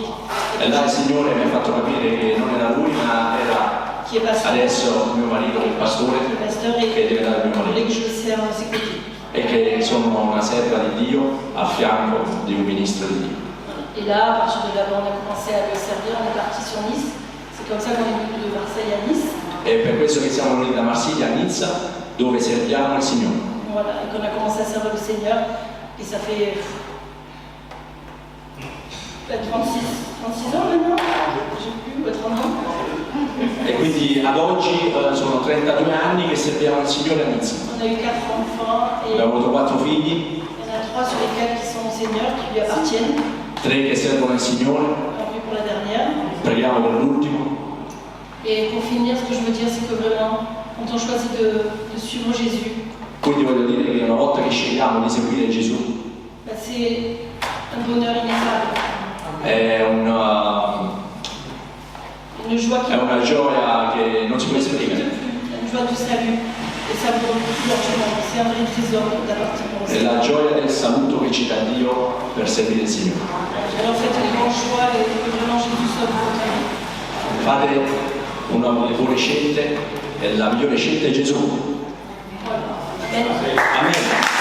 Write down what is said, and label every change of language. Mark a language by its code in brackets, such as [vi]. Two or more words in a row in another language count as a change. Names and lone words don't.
[it] E là il Signore mi ha fatto capire che non era lui, ma era [fr] Qui est pasteur. [it] adesso mio marito, il pastore, [fr] Le pasteur, et [it] che è diventato mio il [fr] voulait [it] marito. [fr] que je le serve à ses côtés. [it] E che sono una serva di Dio a fianco di un ministro di Dio. [fr] Et là, à partir de là, on a commencé à le servir. On est parti sur Nice. C'est comme ça qu'on est venu de Marseille à Nice. [it] E per questo che siamo venuti da Marsiglia a Nizza, dove serviamo il Signore. [fr] Voilà, et qu'on a commencé à servir le Seigneur. Et ça fait 36 ans maintenant. J'ai plus, 30 ans. [it] E quindi ad oggi sono 32 anni che serviamo il Signore a Nizza. [fr] On a eu 4 enfants et [it] Abbiamo avuto 4 figli, [fr] il y en a 3 sur les 4 qui sont au Seigneur, qui lui appartiennent. [it] 3 che servono il Signore, [fr] Tant pis pour la dernière. [it] preghiamo per l'ultimo. [fr] Et pour finir, ce que je veux dire, c'est que vraiment, quand on choisit de suivre Jésus, [it] Quindi voglio dire che una volta che scegliamo di seguire Gesù [fr] bah, c'est un bonheur ineffable. [it] è una gioia che non si può esprimere. [fr] Une joie du salut. Et ça vaut beaucoup d'argent. C'est un vrai trésor d'appartenir au [it] È [fr] Seigneur. [it] la gioia del saluto che ci dà Dio per servire il Signore. [fr] Alors faites les bons choix et que vraiment Jésus soit dans votre vie. [it] Fate le buone scelte e la migliore scelta è Gesù. [fr] Voilà. Amen. Amen.